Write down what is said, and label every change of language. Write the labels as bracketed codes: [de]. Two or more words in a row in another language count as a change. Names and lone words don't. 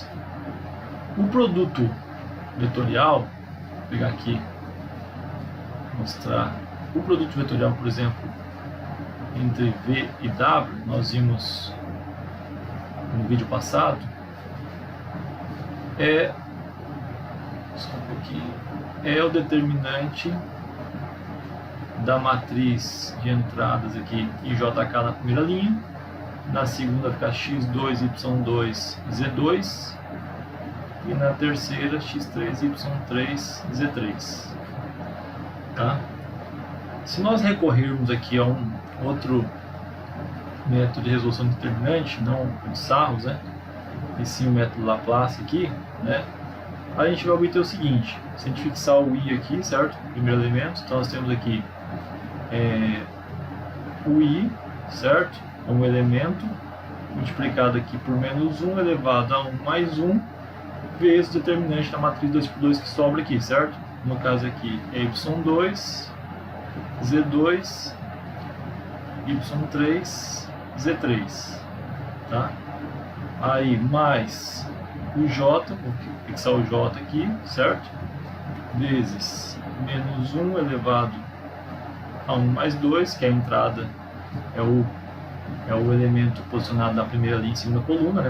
[pt] O produto vetorial, vou pegar aqui, mostrar o produto vetorial, por exemplo, entre v e w, nós vimos no vídeo passado, é o determinante da matriz de entradas aqui ijk na primeira linha, na segunda fica x2, y2, z2, e na terceira x3, y3, z3, tá? Se nós recorrermos aqui a um outro método de resolução de determinante, não o de Sarros, né, e sim o método Laplace aqui, né, a gente vai obter o seguinte: se a gente fixar o i aqui, certo? Primeiro elemento, então nós temos aqui o i, certo? Um elemento multiplicado aqui por menos 1 elevado a 1 mais 1 vezes o determinante da matriz 2x2 que sobra aqui, certo? No caso aqui é y2, z2, y3, z3, tá? Aí mais o j, vou fixar o j aqui, certo? Vezes menos 1 elevado a 1 mais 2, que é a entrada, é o elemento posicionado na primeira linha em cima da coluna, né?